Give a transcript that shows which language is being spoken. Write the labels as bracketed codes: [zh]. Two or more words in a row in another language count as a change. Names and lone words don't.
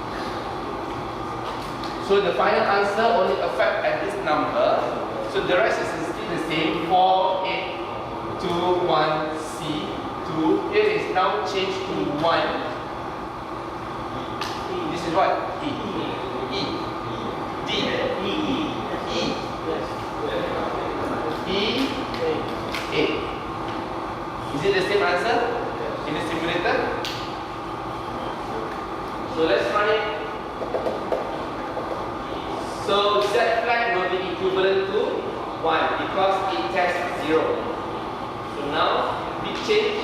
[en] So the final answer only affects at this number. So the rest is still the same. 4, 8, 2, 1, C, 2. Here is now changed to 1. This is what? E. E. D. E. E. E. A. Is it the same answer in the simulator? So let's run it. So Z flag will be equivalent to 1 because it tests 0. So now we change.